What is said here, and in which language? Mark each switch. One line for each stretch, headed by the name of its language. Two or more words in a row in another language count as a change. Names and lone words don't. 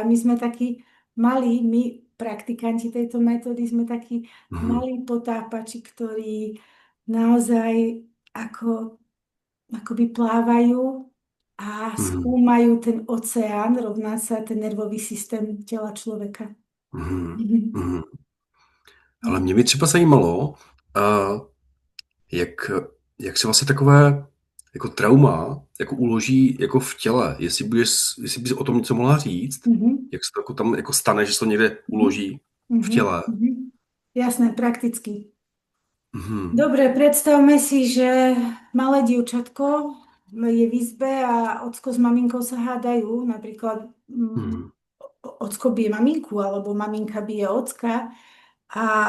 Slovak: My sme takí malí, my praktikanti tejto metódy sme takí Mhm. malí potápači, ktorí naozaj ako, akoby plávajú a Mhm. skúmajú ten oceán, rovná sa ten nervový systém tela človeka. Mhm. Mhm. Mhm.
Czech: Ale mě by třeba zajímalo, jak, jak se vlastně takové jako trauma jako uloží jako v těle. Jestli bys o tom něco mohla říct, Mhm. jak se to jako tam jako stane, že se to někde Mhm. uloží v Mhm. těle. Mhm.
Slovak: Jasné, prakticky. Mhm. Dobre, predstavme si, že malé dievčatko je v izbe a ocko s maminkou sa hádajú. Napríklad Mhm. ocko bije maminku alebo maminka bije ocka a